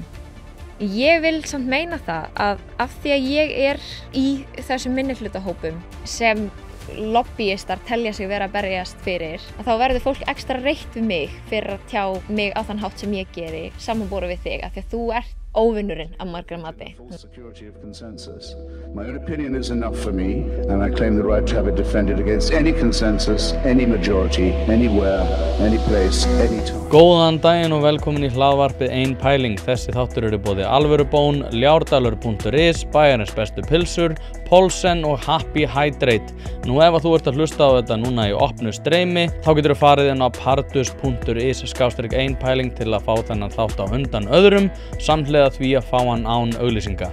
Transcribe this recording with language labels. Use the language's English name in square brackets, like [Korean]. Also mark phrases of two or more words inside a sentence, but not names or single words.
[Icelandic] Ég vil samt meina það að af því að ég er í þessum minnihlutahópum sem lobbyistar telja sig vera að berjast fyrir, að þá verður fólk ekstra reitt við mig fyrir að tjá mig á þann hátt sem ég geri samanborið við þig, af því að þú ert óvinnurinn að margra mati. [English] My own opinion is enough for me, and I claim the right to have it defended against any consensus, any majority, anywhere, any place, any time. [Icelandic] Góðan daginn og velkomin í hlaðvarpið Ein pæling. Þessi þáttur eru boðið Alvörubón, Ljárdalur.is, Bæjarins bestu pilsur, Polsen og Happy Hydrate. Nú ef þú ert að hlusta á þetta núna í opnu streymi, þá getur þú farið inn á pardus.is/einpæling til að fá þennan þátt á undan öðrum, samhliða því að fá hann án auglýsinga.